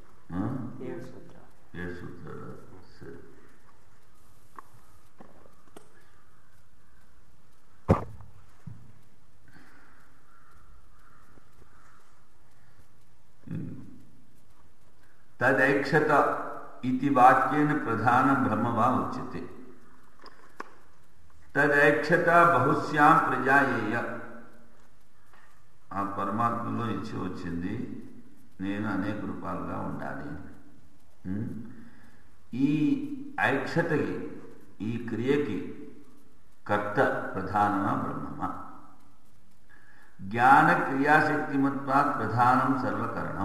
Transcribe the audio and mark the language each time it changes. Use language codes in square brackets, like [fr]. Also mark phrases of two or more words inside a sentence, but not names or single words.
[te] 7 సూత్రాలు. సరే, [sa] తదైక్షత इति वाक्येन प्रधान ब्रह्म वा उच्यते. तदैक्षता बहुश्यां प्रजाయేయ. [te] ఆ పరమాత్మలో ఇచ్ఛ వచ్చింది, నేను అనేక రూపాలుగా ఉండాలి. ఈ ఐక్షతకి, ఈ క్రియకి కర్త ప్రధానమా బ్రహ్మమా? [sa] జ్ఞాన క్రియాశక్తిమత్వాత్ ప్రధానం సర్వకరణం.